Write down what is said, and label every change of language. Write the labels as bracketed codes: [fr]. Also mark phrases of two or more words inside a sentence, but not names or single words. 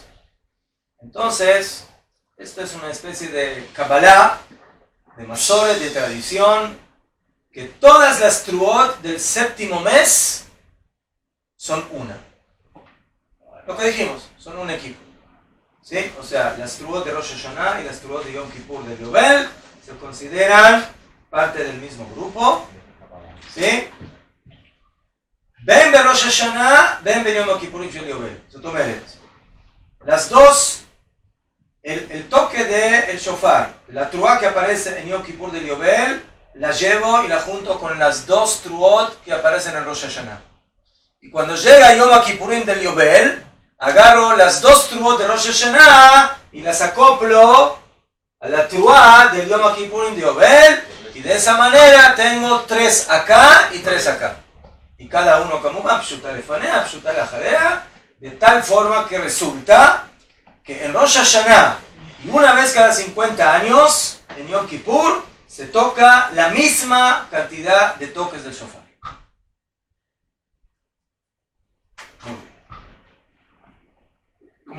[es] Entonces, esto es una especie de Kabbalah, de Masoret, de tradición, que todas las truot del séptimo mes son una. Lo que dijimos, son un equipo. ¿Sí? O sea, las truot de Rosh Hashanah y las truot de Yom Kippur del Yobel se consideran parte del mismo grupo. ¿Sí? [he] בין בראש השנה, בין ביום הכיפורים של יובל. זאת אומרת, [es] las dos, el toque de el shofar, la truá que aparece en Yom Kippur del Yobel, la llevo y la junto con las dos truot que aparecen en Rosh Hashanah. Y cuando llega Yom Kippurim del Yobel, agarro las dos truot de Rosh Hashanah y las acoplo a la truá del Yom Kippurim de Yobel, y de esa manera tengo 3 acá y 3 acá. Y cada uno como [he] פשוטה לפניה פשוטה לאחריה, [es] de tal forma que resulta que en Rosh Hashanah, y una vez cada 50 años, en Yom Kippur, se toca la misma cantidad de toques del shofar. ¿Cómo